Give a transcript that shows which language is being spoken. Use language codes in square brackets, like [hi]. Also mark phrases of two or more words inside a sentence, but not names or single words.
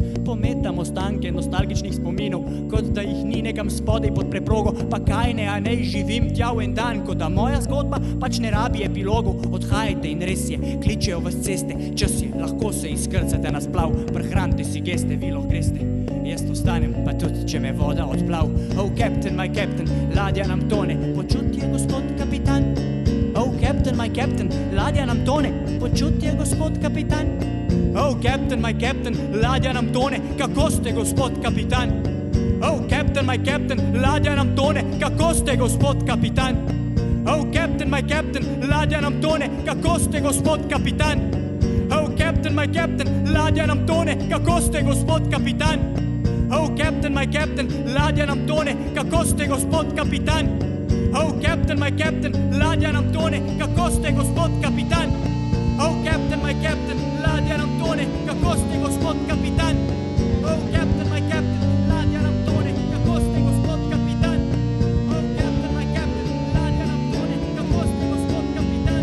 [sl] Pometamo ostanke nostalgičnih spominov, kot da jih ni nekam spodaj pod preprogo. Pa kaj ne, a ne živim tja v en dan, kot da moja zgodba pač ne rabi epilogov. Odhajajte in res je, kličejo vas ceste, čas je, lahko se izkrcate na splav, prehranite si geste, vi lahko greste. Jaz ostanem, pa tudi, če me voda odplav. [en] Oh, captain, my captain, [sl] ladja nam tone, počutje, gospod kapitan. [en] Oh, captain, my captain, [sl] ladja nam tone, počutje, gospod kapitan. [en] Oh, captain, my captain, [sl] ladja nam tone, kako ste, gospod kapitan? [en] Oh, captain, my captain, [sl] ladja nam tone, kako ste, gospod kapitan? [en] Oh, captain, my captain, [sl] ladja nam tone, kako ste, gospod kapitan? [en] Oh, captain, my captain, [sl] ladja nam tone, kako ste, gospod kapitan? [en] Oh, captain, my captain, [sl] ladja nam tone, kako ste, gospod kapitan? [en] Oh, captain, my captain, [sl] ladja nam tone, kako ste, gospod kapitan? [en] Oh, captain, my captain, [sl] ladja nam tone, kako ste, gospod kapitan? [en] Oh, captain, my captain, [sl] ladja nam tone, kako ste, gospod kapitan? [en] Oh, captain, my captain, [sl] ladja nam tone, kako ste, gospod kapitan?